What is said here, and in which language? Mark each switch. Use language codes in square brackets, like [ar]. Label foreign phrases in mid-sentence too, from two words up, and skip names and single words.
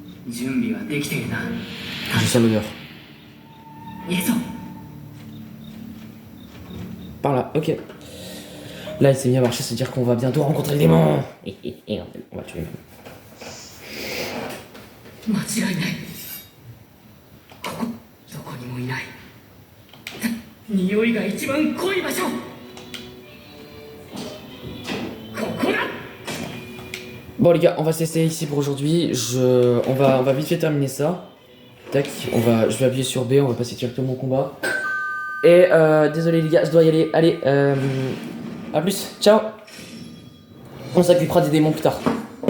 [fr] Je sens l'odeur. Par là, ok. Là, il s'est mis à marcher, c'est-à-dire qu'on va bientôt rencontrer le démon. Et on va tuer le démon. [ja] 匂いが一番濃い場所。ここだ。 [fr] Bon les gars, on va se laisser ici pour aujourd'hui. On va vite fait terminer ça. Tac, je vais appuyer sur B, on va passer directement au combat. Et désolé les gars, je dois y aller. Allez, à plus, ciao. On s'occupera des démons plus tard.